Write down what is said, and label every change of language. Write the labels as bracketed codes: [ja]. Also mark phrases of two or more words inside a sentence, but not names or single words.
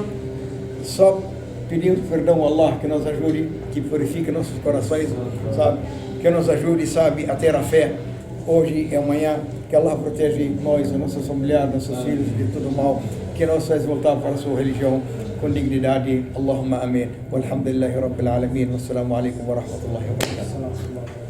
[pt] Só pedimos perdão a Allah, que nos ajude, que purifique nossos corações, sabe, que nos ajude, sabe, a ter a fé hoje e amanhã, que Allah proteja nós, nossas familiares, nossos filhos de todo mal, que nos faz voltar para a sua religião com dignidade. Allahumma amém. [ar] والحمد لله رب العالمين. والسلام عليكم ورحمة الله وبركاته.